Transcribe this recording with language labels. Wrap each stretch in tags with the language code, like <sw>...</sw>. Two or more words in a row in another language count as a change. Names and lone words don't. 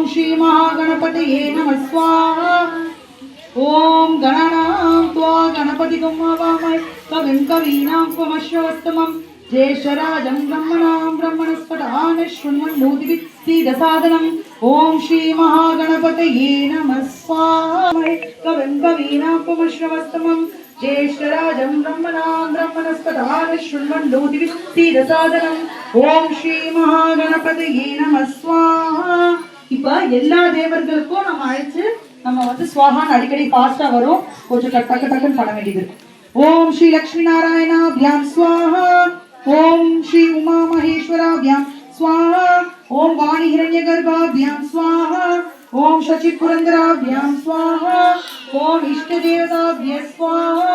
<sa>श्री महागणपतये नमः स्वाहा ओम गणानां त्वा गणपतिं हवामहे कविं कवीनामुपमश्रवस्तमं ज्येष्ठराजं ब्रह्मणां ब्रह्मणस्पदान शृण्वन्नोतिभिस्सिदसादनम् ओम श्री महागणपतये नमः स्वाहा कविं कवीनामुपमश्रवस्तमं ज्येष्ठराजं ब्रह्मणां ब्रह्मणस्पदान शृण्वन्नोतिभिस्सिदसादनम् ओम श्री महागणपतये नमः स्वाहा।</sa> <ta>இப்போ எல்லா தேவர்களுக்கும் நம்ம அழைச்சு நம்ம வந்து ஸ்வாஹான்னு அடிக்கடி ஃபாஸ்டா வரும். கொஞ்சம் டக்கு டக்குன்னு பண்ண வேண்டியது இருக்கு.</ta> <sa>ओम् श्री लक्ष्मी नारायणाभ्यां स्वाहा, ओम् श्री उमा महेश्वराभ्यां स्वाहा, ओम् वाणी हिरण्य गर्भाभ्यां स्वाहा, ओम् शची पुरन्दराभ्यां स्वाहा, ओम् इष्ट देवताभ्यः स्वाहा.</sa>